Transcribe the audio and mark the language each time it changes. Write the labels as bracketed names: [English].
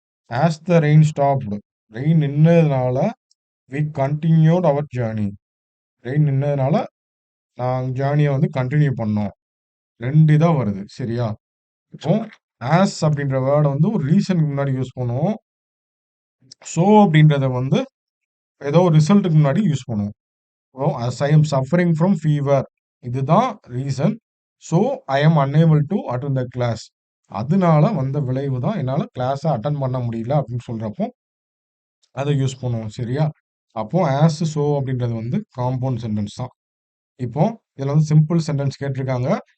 [English] as the rain stopped, [Tamil] rain நின்னதுனால [English] We continued our journey. [Tamil] Rain நின்னதுனால நாங்கள் ஜேர்னியை வந்து continue பண்ணோம். ரெண்டு இதாக வருது. சரியா? இப்போ ஆஸ் அப்படின்ற வேர்டை வந்து ஒரு ரீசனுக்கு முன்னாடி யூஸ் பண்ணுவோம். ஸோ அப்படின்றத வந்து ஏதோ ஒரு ரிசல்ட்டுக்கு முன்னாடி யூஸ் பண்ணுவோம். [English] இப்போ as I am suffering from fever, [Tamil] இதுதான் reason. [English] so I am unable to attend the class, [Tamil] அதனால வந்த விளைவு தான் என்னால் கிளாஸை அட்டன் பண்ண முடியல அப்படின்னு சொல்றப்போ அதை யூஸ் பண்ணுவோம். சரியா? அப்போ ஆஸ் ஸோ அப்படின்றது வந்து காம்பவுண்ட் சென்டென்ஸ் தான். இப்போ இதில் வந்து சிம்பிள் சென்டென்ஸ் கேட்டிருக்காங்க.